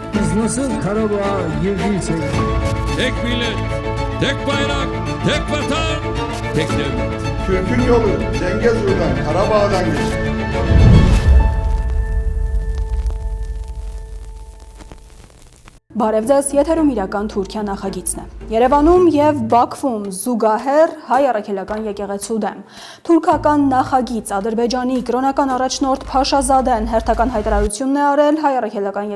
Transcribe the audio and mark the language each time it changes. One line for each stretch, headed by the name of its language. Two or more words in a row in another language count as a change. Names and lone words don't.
Turkish: Siz nasıl Karabağ'a girdiysek... Tek millet, tek bayrak, tek vatan, tek devlet. Türk'ün yolu Zengezur'dan, Karabağ'dan geçer.
Armenian: Բարև ձեզ, եթերում իրական Թուրքիա նախագիծն է։ Երևանում եւ Բաքվում զուգահեռ հայ առաքելական եկեղեցու դեմ թուրքական նախագիծ Ադրբեջանի կրոնական առաջնորդ Փաշազադեն հերթական հայտարարությունն է արել հայ առաքելական